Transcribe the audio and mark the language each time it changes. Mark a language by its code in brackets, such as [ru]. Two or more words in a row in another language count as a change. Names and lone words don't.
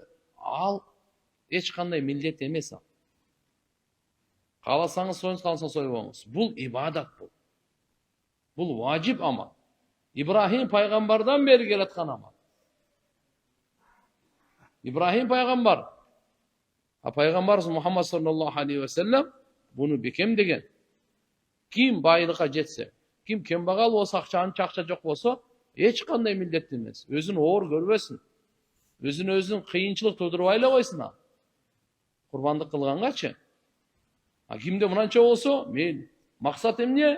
[ky] Ал эч кандай милдет эмес ал. Кааласаңыз союңуз, кааласаңыз союбоңуз. Бул ибадат бул. Бул важип амал. Ибрахим пайгамбардан бери келаткан амал. Ибрахим пайгамбар. Пайгамбарыбыз Мухаммад [ar] صلى الله عليه وسلم [ky] буну бекемдеген. Ким байлыкка жетсе, ким кембагал болсо, акча жок болсо, Eч kандай mилдеттүү эмес. Өзүн оор көрбөсүн. Өзүн кыйынчылык туудурбай эле койсун ал. Курбандык кылгангачы. А кимде мынанча болсо, мен максат эмне?